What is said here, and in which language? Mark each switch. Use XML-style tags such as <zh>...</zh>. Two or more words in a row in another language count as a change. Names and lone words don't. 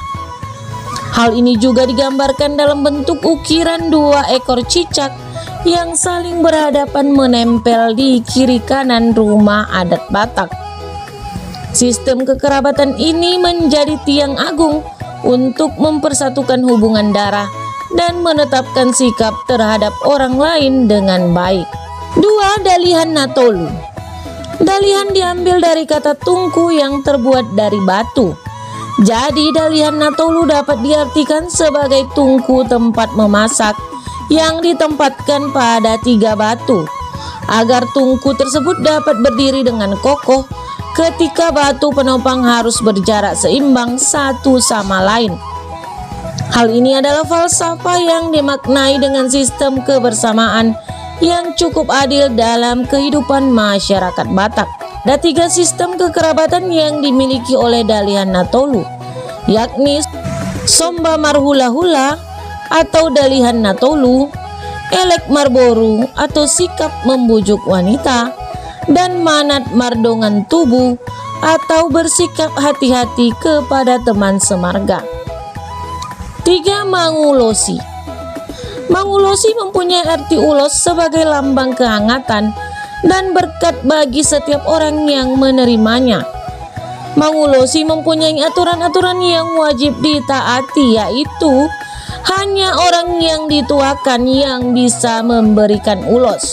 <id>Hal ini juga digambarkan dalam bentuk ukiran 2 ekor cicak yang saling berhadapan menempel di kiri kanan rumah adat Batak. Sistem kekerabatan ini menjadi tiang agung untuk mempersatukan hubungan darah dan menetapkan sikap terhadap orang lain dengan baik. 2. Dalihan Natolu. Dalihan diambil dari kata tungku yang terbuat dari batu. Jadi dalihan Natolu dapat diartikan sebagai tungku tempat memasak yang ditempatkan pada 3 batu, agar tungku tersebut dapat berdiri dengan kokoh ketika batu penopang harus berjarak seimbang satu sama lain. Hal ini adalah falsafah yang dimaknai dengan sistem kebersamaan yang cukup adil dalam kehidupan masyarakat Batak. Ada 3 sistem kekerabatan yang dimiliki oleh dalihan Natolu, yakni Somba Marhula-hula atau dalihan Natolu, Elek Marboru atau sikap membujuk wanita, dan Manat Mardongan Tubuh atau bersikap hati-hati kepada teman semarga. 3. Mangulosi. Mangulosi mempunyai arti ulos sebagai lambang kehangatan dan berkat bagi setiap orang yang menerimanya. Mangulosi mempunyai aturan-aturan yang wajib ditaati, yaitu hanya orang yang dituakan yang bisa memberikan ulos.</id>